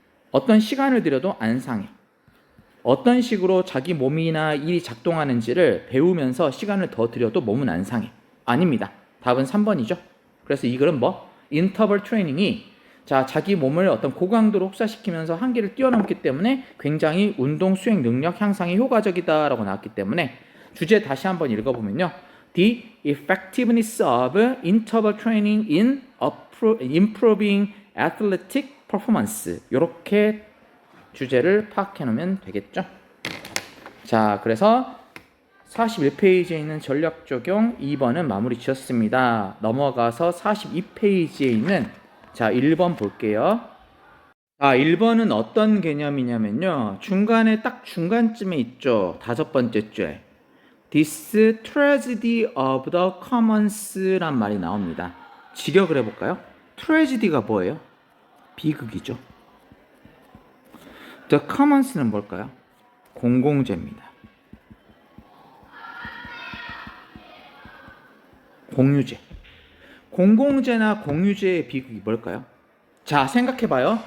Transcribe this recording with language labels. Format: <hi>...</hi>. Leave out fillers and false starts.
<ko>어떤 시간을 들여도 안 상해. 어떤 식으로 자기 몸이나 일이 작동하는지를 배우면서 시간을 더 들여도 몸은 안 상해. 아닙니다. 답은 3번이죠. 그래서 이 글은 인터벌 트레이닝이 자기 몸을 어떤 고강도로 혹사시키면서 한계를 뛰어넘기 때문에 굉장히 운동 수행 능력 향상에 효과적이다라고 나왔기 때문에 주제 다시 한번 읽어보면요.</ko> <en>The effectiveness of interval training in improving athletic performance.</en> <ko>이렇게 주제를 파악해 놓으면 되겠죠. 자, 그래서 41페이지에 있는 전략 적용 2번은 마무리 지었습니다. 넘어가서 42페이지에 있는 1번 볼게요. 1번은 어떤 개념이냐면요. 중간에 딱 중간쯤에 있죠. 5번째 줄.</ko> <en>This tragedy of the commons란</en> <ko>말이 나옵니다. 직역을 해볼까요? tragedy가 뭐예요? 비극이죠.</ko> <en>The commons</en> <ko>는 뭘까요? 공공재입니다. 공유재. 공공재나 공유재의 비극이 뭘까요? 자, 생각해봐요.</ko>